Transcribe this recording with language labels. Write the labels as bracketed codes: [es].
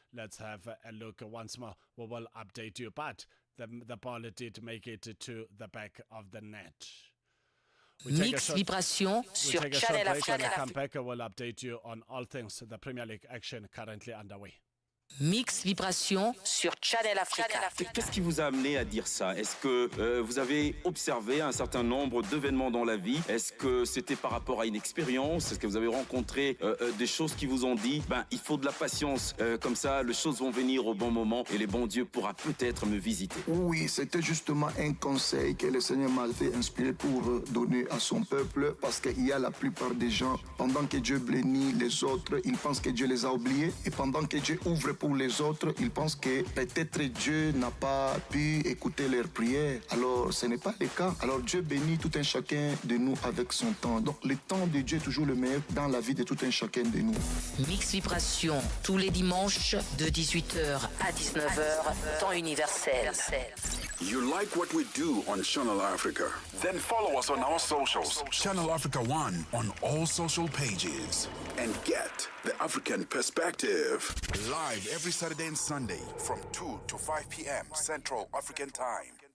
[en] Let's have a look once more. We will update you, but the ball did make it to the back of the net. [fr] Mix Vibration sur Channel Africa. [en] When we come back, we'll update you on all things the Premier League action currently underway. [fr] Mix Vibration sur Channel Africa. Qu'est-ce qui vous a amené à dire ça? Est-ce que vous avez observé un certain nombre d'événements dans la vie? Est-ce que c'était par rapport à une expérience? Est-ce que vous avez rencontré des choses qui vous ont dit il faut de la patience, comme ça les choses vont venir au bon moment et les bons dieux pourra peut-être me visiter? Oui, c'était justement un conseil que le Seigneur m'a fait inspirer pour donner à son peuple, parce qu'il y a la plupart des gens, pendant que Dieu bénit les autres, ils pensent que Dieu les a oubliés, et pendant que Dieu ouvre pour les autres, ils pensent que peut-être Dieu n'a pas pu écouter leurs prières. Alors, ce n'est pas le cas. Alors, Dieu bénit tout un chacun de nous avec son temps. Donc, le temps de Dieu est toujours le meilleur dans la vie de tout un chacun de nous. Mix Vibration, tous les dimanches de 18h à 19h, temps universel. [en] You like what we do on Channel Africa? Then follow us on our socials. Channel Africa 1 on all social pages. And get the African perspective. Live every Saturday and Sunday from 2 to 5 p.m. Central African Time.